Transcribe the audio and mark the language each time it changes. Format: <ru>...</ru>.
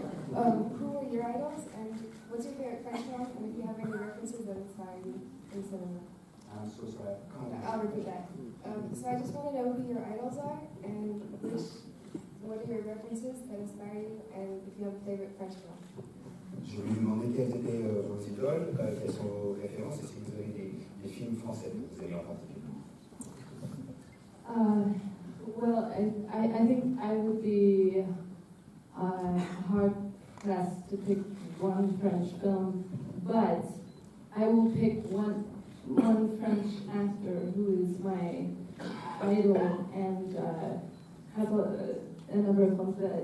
<en>Who are your idols, and what's your favorite French film, and if you have any references that inspire you in cinema? I'm so sorry. I'll repeat that. So I just want to know who your idols are, and what are your references that inspire you, and if you have a favorite French film.</en> <fr>Je lui ai demandé quelles étaient vos idoles, quelles sont vos références, et si vous avez des films français que vous aimez en particulier.</fr> <en>Well, I think I would be hard-pressed to pick one French film, but I will pick one French actor who is my idol and has a number of films.</en>